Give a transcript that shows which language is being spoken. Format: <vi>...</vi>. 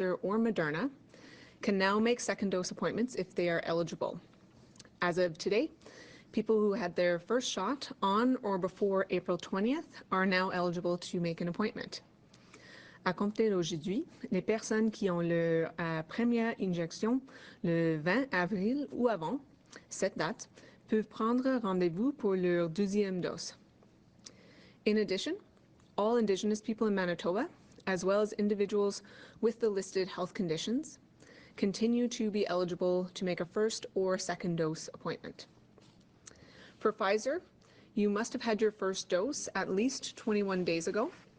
<en>Pfizer or Moderna can now make second dose appointments if they are eligible. As of today, people who had their first shot on or before April 20th are now eligible to make an appointment.</en> <fr>À compter d'aujourd'hui, les personnes qui ont leur première injection le 20 avril ou avant cette date peuvent prendre rendez-vous pour leur deuxième dose.</fr> <en>In addition, all Indigenous people in Manitoba, as well as individuals with the listed health conditions, continue to be eligible to make a first or second dose appointment. For Pfizer, you must have had your first dose at least 21 days ago.</en>